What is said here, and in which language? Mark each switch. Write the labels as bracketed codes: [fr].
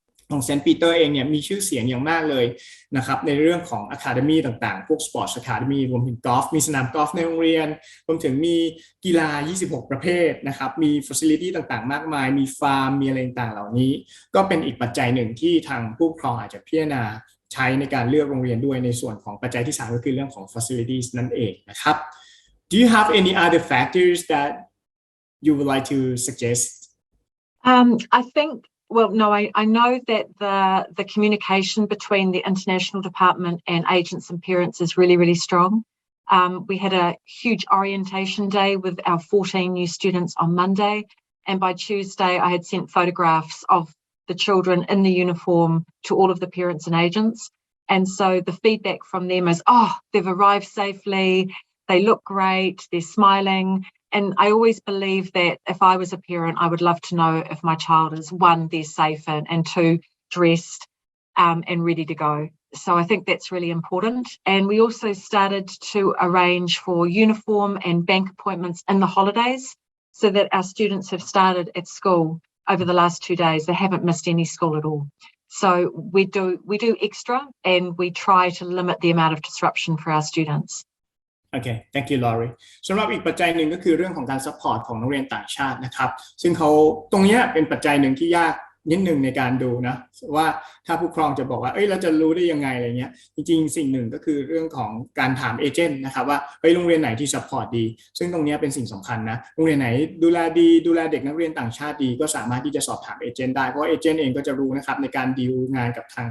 [th] ของเซนต์ปีเตอร์เองเนี่ยมีชื่อเสียงอย่างมากเลยนะครับในเรื่องของอะคาเดมี่ต่างๆพวกสปอร์ตอะคาเดมี่รวมถึงกอล์ฟมีสนามกอล์ฟในโรงเรียนรวมถึงมีกีฬา26ประเภทนะครับมีฟัซิลิตี้ต่างๆมากมายมีฟาร์มมีอะไรต่างๆเหล่านี้ก็เป็นอีกปัจจัยหนึ่งที่ทางผู้ปกครองอาจจะพิจารณาใช้ในการเลือกโรงเรียนด้วยในส่วนของปัจจัยที่3ก็คือเรื่องของ facilities นั่นเองนะครับ [en] Do you have any other factors that you would like to suggest? I think, well, no, I know that the communication between the international department and agents and parents is really, really strong. We had a huge orientation day with our 14 new students on Monday, and by Tuesday I had sent photographs of the children in the uniform to all of the parents and agents. And so the feedback from them is, oh, they've arrived safely, they look great, they're smiling. And I always believe that if I was a parent, I would love to know if my child is, one, they're safe, and two, dressed and ready to go. So I think that's really important. And we also started to arrange for uniform and bank appointments in the holidays so that our students have started at school over the last 2 days. They haven't missed any school at all. So we do extra, and we try to limit the amount of disruption for our students. [th] โอเค [en] thank you Laurie [th] สำหรับอีกปัจจัยหนึ่งก็คือเรื่องของการซัพพอร์ตของนักเรียนต่างชาตินะครับซึ่งเขาตรงนี้เป็นปัจจัยหนึ่งที่ยากนิดหนึ่งในการดูนะว่าถ้าผู้ปกครองจะบอกว่าเราจะรู้ได้ยังไงอะไรเงี้ยจริงๆสิ่งหนึ่งก็คือเรื่องของการถามเอเจนต์นะครับว่าโรงเรียนไหนที่ซัพพอร์ตดีซึ่งตรงนี้เป็นสิ่งสำคัญนะโรงเรียนไหนดูแลดีดูแลเด็กนักเรียนต่างชาติดีก็สามารถที่จะสอบถามเอเจนต์ได้เพราะเอเจนต์เองก็จะรู้นะครับในการดีลงานกับ